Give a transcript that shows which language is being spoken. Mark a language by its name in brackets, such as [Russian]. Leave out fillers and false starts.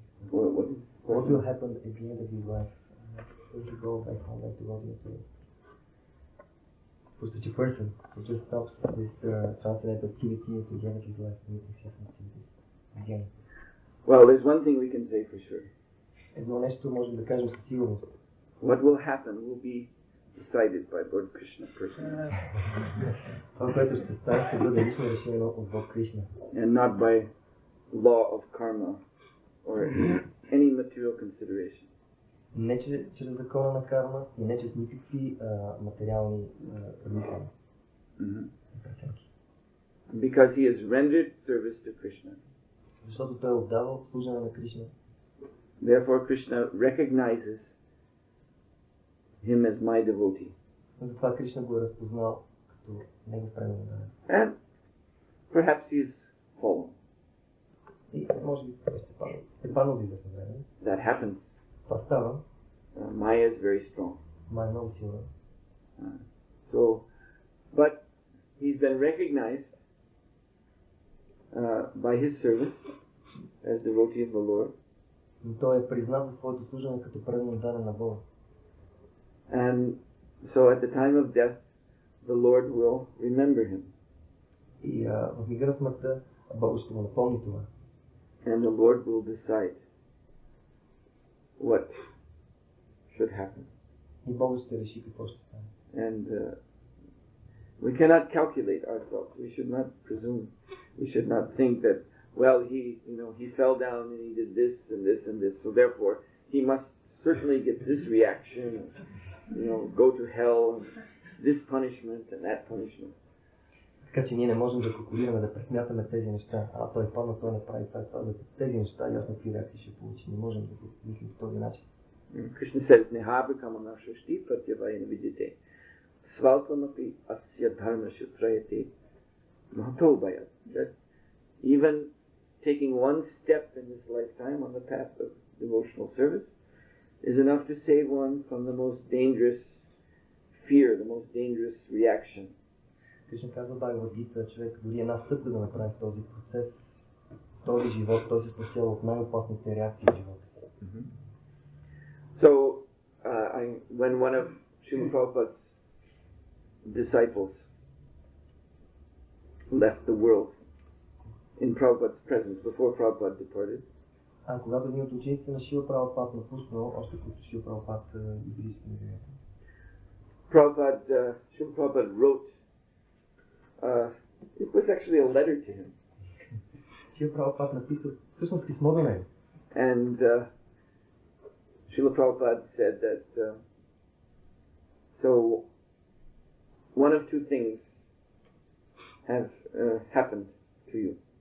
[English] What will happen at the end of his life? Will he go back home like the world material? For such a person who just stops this transcendental activity at the end of his life, meeting certain activities again. Well, there's one thing we can say for sure. [Bulgarian] Едно нещо можем да кажем със сигурност. [English] What will happen will be decided by Lord Krishna personally. [Bulgarian] Това, което ще стане, ще бъде лично решено от Бог Кришна. [English] And not by law of karma or any material consideration. [Bulgarian] Не чрез закона на карма и не чрез никакви материални предмисления. [English] Because he has rendered service to Krishna. [Bulgarian] Защото той е отдавал служене на Кришна. [English] Therefore Krishna recognizes him as my devotee. [Bulgarian] Затова Кришна го е разпознал като негов преданен. [English] And perhaps he is fallen. [Bulgarian] И може би ще паднал за известно време. [English] That happens. [Bulgarian] Това става. [English] Maya is very strong. [Bulgarian] Мая е много силна. [English] So, but he's been recognized by his service as devotee of the Lord. [Bulgarian] Но той е признат за своето служене като преданен даден на Бога. [English] And so at the time of death, the Lord will remember him. [Bulgarian] И в мига на смъртта Бог ще му напомни това. [English] And the Lord will decide what should happen. И Бог ще реши какво ще стане. And we cannot calculate ourselves. We should not presume. We should not think that, well, he fell down and he did this and this and this, so therefore he must certainly get this reaction, go to hell, this punishment and that punishment. [Bulgarian] Така че ние не можем да калкулираме, да пресмятаме тези неща. Той падна, той не прави това. За тези неща ясно какви реакции ще получи. Не можем да го мислим по този начин. [English] Krishna says, [Sanskrit] Nehava kamana shashti pratyavayana vidyate svalpamaphi asya dharma shutrayate mahatobhaya. [English] That even taking one step in this lifetime on the path of devotional service is enough to save one from the most dangerous fear, the most dangerous reaction. [Bulgarian] Кришна казва Бхагавад Гита, човек дори една стъпка да направи в този процес, този живот, той се спасява от най-опасните реакции в живота. [English] So, when one of Srila Prabhupada's disciples left the world in Prabhupada's presence, before Prabhupada departed, [Bulgarian] когато един от учениците на Шрила Прабхупад напуснал, още като Шрила Прабхупад и близки на земята, [English] Srila Prabhupada wrote, it was actually a letter to him. [Bulgarian] Шрила Прабхупад написал всъщност писмо до него. [English] And Srila Prabhupada said that, so one of two things have happened to you.